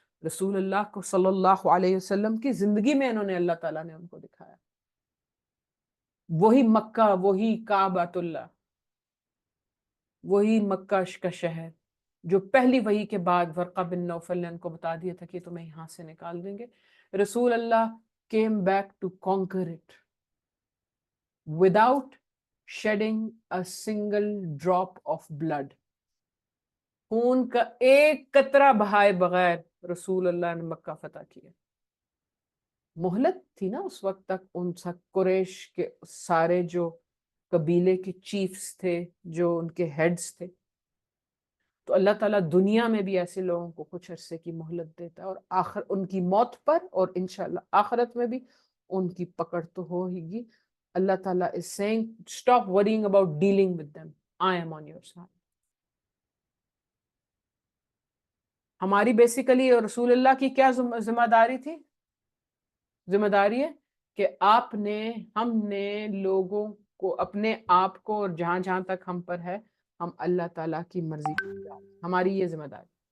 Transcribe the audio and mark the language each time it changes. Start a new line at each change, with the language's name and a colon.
Urdu: رسول اللہ کو صلی اللہ علیہ وسلم کی زندگی میں انہوں نے، اللہ تعالیٰ نے ان کو دکھایا. وہی مکہ، وہی کعبۃ اللہ، وہی مکہ کا شہر، جو پہلی وحی کے بعد ورقہ بن نوفل نے ان کو بتا دیا تھا کہ تمہیں یہاں سے نکال دیں گے.
English: رسول اللہ came back to conquer it without shedding a single drop of blood.
Urdu: خون کا ایک قطرہ بہائے بغیر رسول اللہ نے مکہ فتح کیا. مہلت تھی نا اس وقت تک ان سب قریش کے سارے جو قبیلے کے چیفز تھے، جو ان کے ہیڈز تھے، تو اللہ تعالیٰ دنیا میں بھی ایسے لوگوں کو کچھ عرصے کی مہلت دیتا ہے، اور آخر ان کی موت پر اور انشاءاللہ آخرت میں بھی ان کی پکڑ تو ہو ہی گی.
English: اللہ تعالیٰ is saying stop worrying about dealing with them. I am on your side.
Urdu: ہماری بیسیکلی رسول اللہ کی کیا ذمہ داری تھی؟ ذمہ داری ہے کہ ہم نے لوگوں کو، اپنے آپ کو، اور جہاں جہاں تک ہم پر ہے، ہم اللہ تعالیٰ کی مرضی ہماری یہ ذمہ داری.